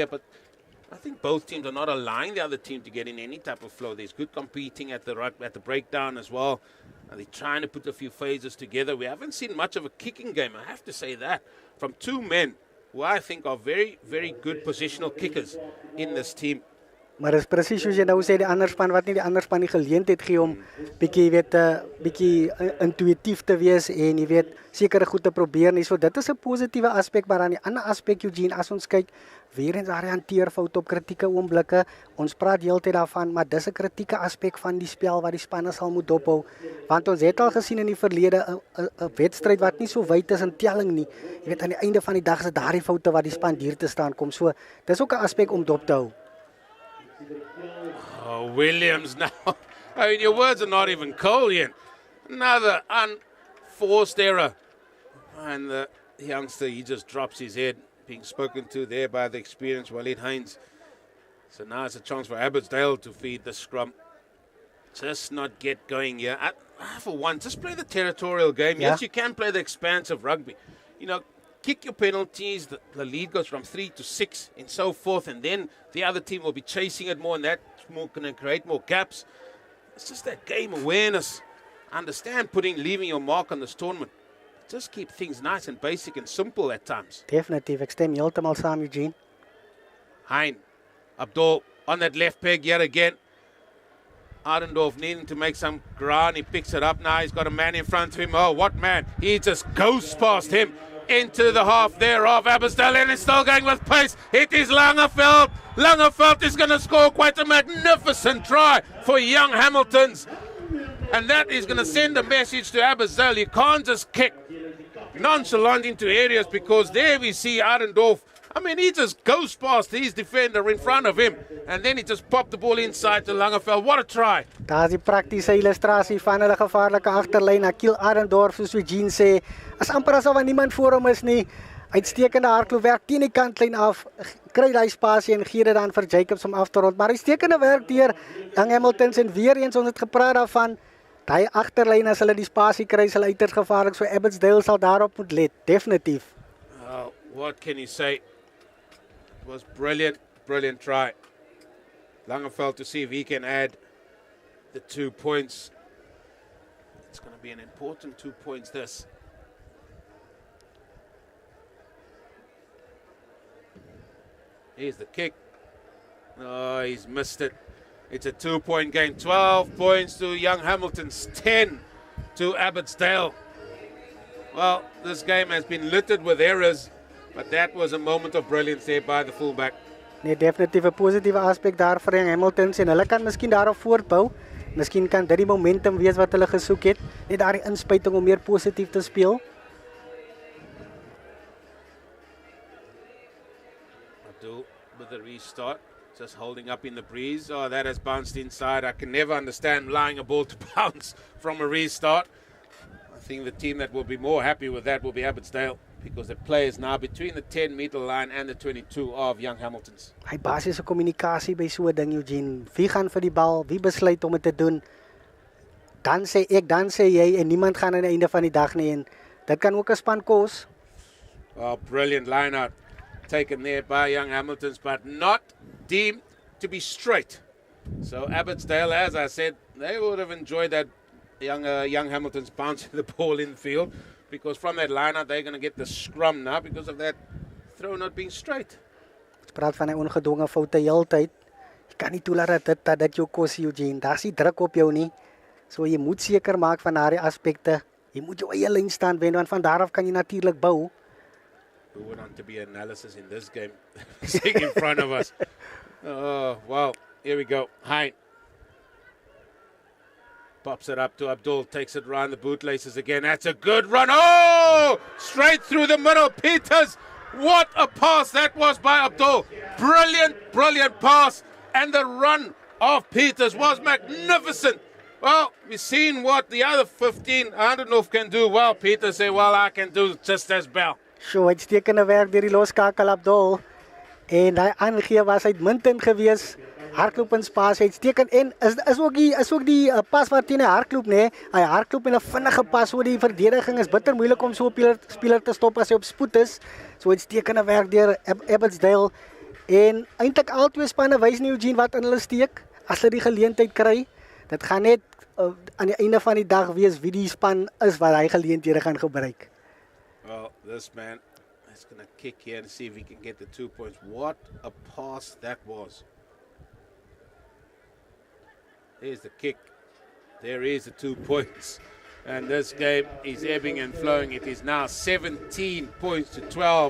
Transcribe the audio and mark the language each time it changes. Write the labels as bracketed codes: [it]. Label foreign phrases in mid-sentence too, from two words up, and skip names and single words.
[en] But I think both teams are not allowing the other team to get in any type of flow. There's good competing at the breakdown as well. And they're trying to put a few phases together. We haven't seen much of a kicking game, I have to say that, from two men who I think are very, very good positional kickers in this team. [af] Maar is presies soos jy nou sê, die ander span wat nie die ander span die geleentheid gee om bietjie intuïtief te wees en jy weet sekere goed te probeer nie. So dit is 'n positiewe aspek, maar aan die ander aspek Eugene, as ons kyk weer eens daar hanteerfout op kritieke oomblikke. Ons praat heeltyd daarvan, maar dis 'n kritieke aspek van die spel wat die spanne sal moet dophou. Want ons het al gesien in die verlede 'n wedstryd wat nie so wyd is in telling nie. Jy weet aan die einde van die dag is dit daardie foute wat die span hier te staan kom. So dis ook 'n aspek om dop te hou. [en] Oh, Williams now. I mean, your words are not even cold yet. Another unforced error. And the youngster, he just drops his head, being spoken to there by the experienced Walid Haynes. So now it's a chance for Abbotsdale to feed the scrum. Just not get going here. For one, just play the territorial game. Yeah. Yes, you can play the expansive rugby. You know, kick your penalties, the lead goes from 3 to 6 and so forth, and then the other team will be chasing it more, and that's more going to create more gaps. It's just that game awareness. Understand leaving your mark on this tournament. Just keep things nice and basic and simple at times. [af] Definitief, ek stem heeltemal saam Eugene. Hein, [en] Abdul on that left peg yet again. Arendorf needing to make some ground. He picks it up now. He's got a man in front of him. Oh, what man? He just goes past him. into the half there of Abbotsdale, and it's still going with pace. It is Langerveld. Langerveld is going to score quite a magnificent try for young Hamiltons. And that is going to send a message to Abbotsdale. You can't just kick nonchalant into areas, because there we see Arendorf. I mean, he just goes past his defender in front of him, and then he just popped the ball inside to Langerveld. What a try. [af] Daar is die praktiese illustrasie van hulle gevaarlike agterlyn. Akil Arendorf, soos Eugene sê, as amper asof niemand voor hom is nie. Uitstekende hardloopwerk teen die kantlyn af, kry hy spasie en gee dit dan vir Jacobs om af te rond. Maar uitstekende werk deur Young Hamiltons, en weer eens ons het gepraat daarvan, daai agterlyn as hulle die spasie kry, is hulle uiters gevaarlik. So Abbotsdale sal daarop moet let, definitief. [en] What can you say? It was brilliant try. Langerveld to see if he can add the 2 points. It's going to be an important 2 points this. Here's the kick. Oh, he's missed it. It's a 2-point game. 12 points to Young Hamiltons, 10 to Abbotsdale. Well, this game has been littered with errors, but that was a moment of brilliance there by the fullback. [af] Nee, definitief 'n positiewe aspek daar vir Young Hamiltons, en hulle kan miskien daarop voortbou. Miskien kan dit die momentum wees wat hulle gesoek het, net daardie inspuiting om meer positief te speel. [en] Abdul with the restart, just holding up in the breeze. Oh, that has bounced inside. I can never understand allowing a ball to bounce from a restart. I think the team that will be more happy with that will be Abbotsdale, because the play is now between the 10-meter line and the 22 of Young Hamiltons. [af] Hy basiese kommunikasie by so 'n ding, Eugene. Wie gaan vir die bal? Wie besluit om dit te doen? Dan sê ek, dan sê jy, en niemand gaan aan die einde van die dag nie, en dit kan ook 'n span kos. [en] Oh, brilliant line out taken there by Young Hamiltons, but not deemed to be straight. So Abbotsdale, as I said, they would have enjoyed that young Hamiltons bouncing the ball in the field, because from that line out they're going to get the scrum now because of that throw not being straight. [af] Ons praat van 'n ongedwonge foute heeltyd. Jy kan nie toelaat dat dit jou kos, Eugene. Daar's nie druk op jou nie. So jy moet seker maak van daardie aspekte. Jy moet jou eie lyn staan wen, want van daar af kan jy natuurlik bou. [en] Who went on to be analysis in this game sitting in front of us. Oh, wow. Here we go. Hein pops it up to Abdul, takes it around the bootlaces again. That's a good run. Oh, straight through the middle. Peters, what a pass that was by Abdul. Brilliant pass. And the run of Peters was magnificent. Well, we've seen what the other 15, Arendorf can do. Well, Peters said, well, I can do just as well. [af] So, uitstekende werk deur die loskakel Abdul. En hy aangee was uitmuntend geweest. Hardloop en spasie uitstekend, en is ook die pas wat teen hy hardloop, nee. Hy hardloop en 'n vinnige pas oor die verdediging, is bitter moeilik om so 'n speler te stop as hy op spoed is. So uitstekende werk deur Abbotsdale. En eintlik al twee spanne wys nie, Eugene, wat in hulle steek as hulle die geleentheid kry. Dit gaan net aan die einde van die dag wees wie die span is wat hy geleenthede gaan gebruik. [en] Well, this man is going to kick here and see if he can get the 2 points. What a pass that was. There's the kick. There is the 2 points. And this game is ebbing and flowing. It is now 17 points to 12.